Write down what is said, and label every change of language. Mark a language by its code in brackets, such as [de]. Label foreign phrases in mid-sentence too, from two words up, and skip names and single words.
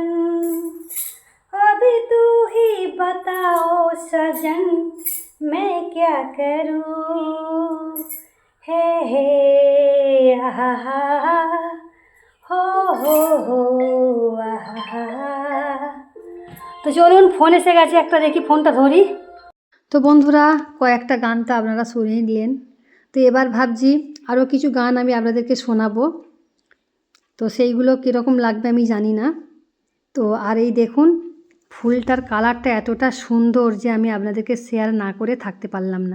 [hi] अब तू ही बताओ सजन मैं क्या करूं। हे आहा हो आहा। [bn] তো চলুন ফোন এসে গেছে একটা, দেখি ফোনটা ধরি। তো বন্ধুরা কয়েকটা গান তো আপনারা শুনেই নিলেন, তো এবার ভাবছি আরও কিছু গান আমি আপনাদেরকে শোনাবো। তো সেইগুলো কীরকম লাগবে আমি জানি না। তো আর এই দেখুন ফুলটার কালারটা এতটা সুন্দর যে আমি আপনাদেরকে শেয়ার না করে থাকতে পারলাম না।